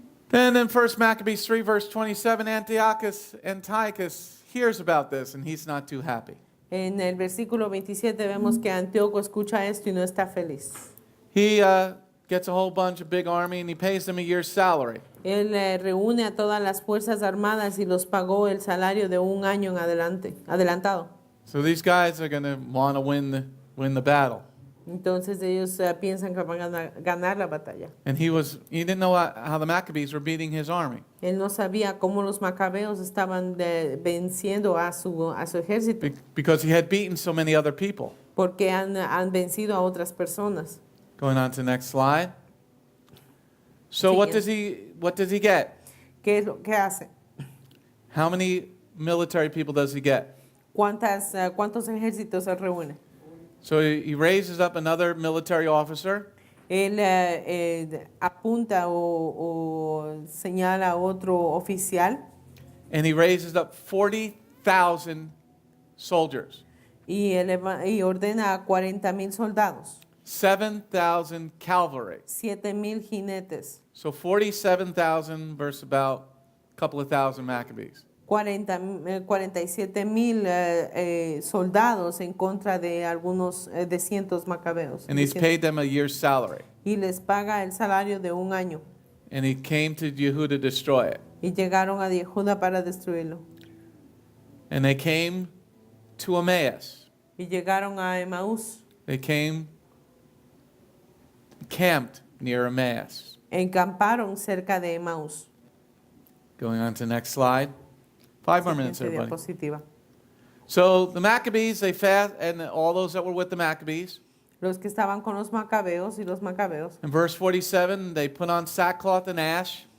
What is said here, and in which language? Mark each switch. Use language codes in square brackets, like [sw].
[en] Then in 1 Maccabees 3, verse 27, Antiochus hears about this, and he's not too happy. [es] En el versículo 27 vemos que Antíoco escucha esto y no está feliz. [en] He gets a whole bunch of big army, and he pays them a year's salary. [es] Él reúne a todas las fuerzas armadas y los pagó el salario de un año en adelantado. [en] So these guys are going to want to win the battle. [es] Entonces ellos piensan que van a ganar la batalla. [en] And he didn't know how the Maccabees were beating his army. [es] Él no sabía cómo los macabeos estaban venciendo a su ejército. [en] Because he had beaten so many other people. [es] Porque han vencido a otras personas. [en] Going on to the next slide. So what does he get? [es] ¿Qué es lo que hace? [en] How many military people does he get? [es] ¿Cuántos ejércitos él reúne? [en] So he raises up another military officer. [es] Él apunta o señala a otro oficial. [en] And he raises up 40,000 soldiers. [es] Y ordena a 40,000 soldados. [en] 7,000 cavalry. [es] 7,000 jinetes. [en] So 47,000 versus about a couple of thousand Maccabees. [es] 47,000 soldados en contra de algunos de cientos macabeos. [en] And he's paid them a year's salary. [es] Y les paga el salario de un año. [en] And he came to Yehuda to destroy it. [es] Y llegaron a Yehuda para destruirlo. [en] And they came to Emmaus. [es] Y llegaron a Emaús. [en] They camped near Emmaus. [es] Encamparon cerca de Emaús. [en] Going on to the next slide. 5 more minutes, [es] Siguiente [en] everybody. [es] diapositiva. [en] So the Maccabees, they fast, and all those that were with the Maccabees. [es] Los que estaban con los macabeos y los macabeos. [en] In verse 47, they put on sackcloth and ash.